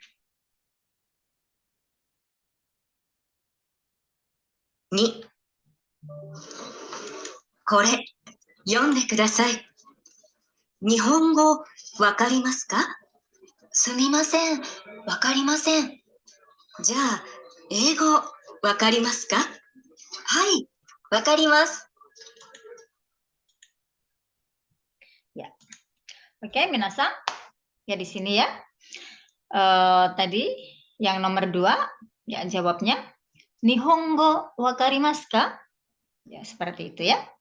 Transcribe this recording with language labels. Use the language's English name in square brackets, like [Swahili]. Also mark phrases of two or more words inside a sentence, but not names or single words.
[Japanese] 2、これ、読んでください。日本語、わかりますか？すみません、わかりません。じゃあ、英語、わかりますか？はい、わかります。 [Indonesian] Ya, oke, minasan. Ya di sini ya. Tadi yang nomor 2 ya jawabnya [Japanese] 日本語分かりますか? [Indonesian] Ya seperti itu ya.